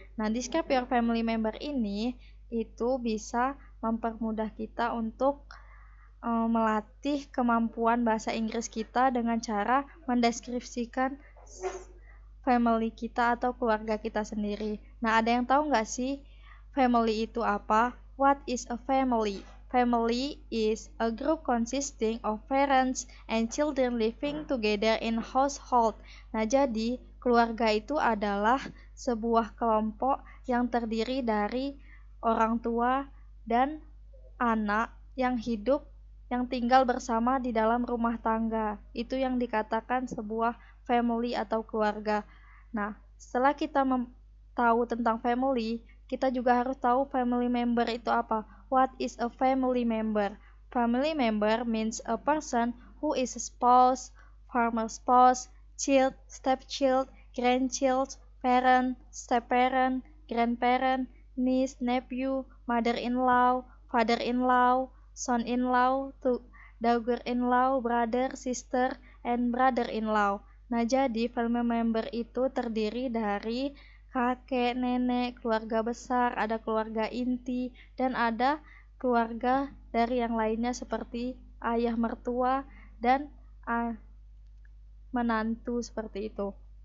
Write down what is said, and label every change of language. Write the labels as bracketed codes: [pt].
[id] Nah, [en] describe your family member [id] ini itu bisa mempermudah kita untuk melatih kemampuan bahasa Inggris kita dengan cara mendeskripsikan family kita atau keluarga kita sendiri. Nah, ada yang tahu nggak sih family itu apa? [en] What is a family? Family is a group consisting of parents and children living together in household. [id] Nah, jadi keluarga itu adalah sebuah kelompok yang terdiri dari orang tua dan anak yang tinggal bersama di dalam rumah tangga. Itu yang dikatakan sebuah family atau keluarga. Nah, setelah kita tahu tentang family, kita juga harus tahu family member itu apa. [en] What is a family member? Family member means a person who is a spouse, former spouse, child, stepchild, grandchild, parent, step-parent, grandparent, niece, nephew, mother-in-law, father-in-law, son-in-law, daughter-in-law, brother, sister, and brother-in-law. [id] Nah, jadi family member itu terdiri dari kakek, nenek, keluarga besar, ada keluarga inti, dan ada keluarga dari yang lainnya seperti ayah mertua dan menantu seperti itu.